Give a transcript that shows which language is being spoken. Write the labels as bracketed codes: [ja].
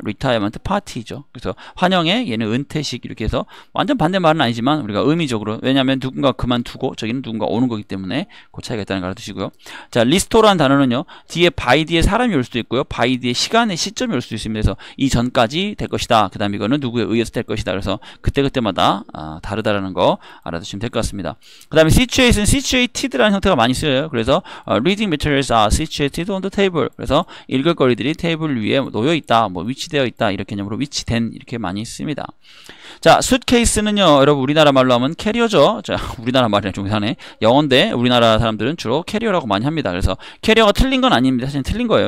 [ko] 리타이어먼트 파티죠. 그래서 환영회 얘는 은퇴식 이렇게 해서 완전 반대말은 아니지만 우리가 의미적으로 왜냐하면 누군가 그만두고 저기는 누군가 오는 거기 때문에 그 차이가 있다는 걸 알아두시고요. 자, 리스토라는 단어는요. 뒤에 by 뒤에 사람이 올 수도 있고요. by 뒤에 시간의 시점이 올 수도 있습니다. 그래서 이 전까지 될 것이다. 그 다음에 이거는 누구에 의해서 될 것이다. 그래서 그때그때마다 다르다라는 거 알아두시면 될 것 같습니다. 그 다음에 situated라는 형태가 많이 쓰여요. [en] 그래서 reading materials are situated on the table. [ko] 그래서 읽을 거리들이 테이블 위에 놓여 있다, 뭐 위치되어 있다 이렇게 개념으로 위치된 이렇게 많이 씁니다. 자, suitcase는요, 여러분 우리나라 말로 하면 캐리어죠. 자, 우리나라 말이랑 좀 이상하네. 영어인데 우리나라 사람들은 주로 캐리어라고 많이 합니다. 그래서 캐리어가 틀린 건 아닙니다. 사실 틀린 거예요.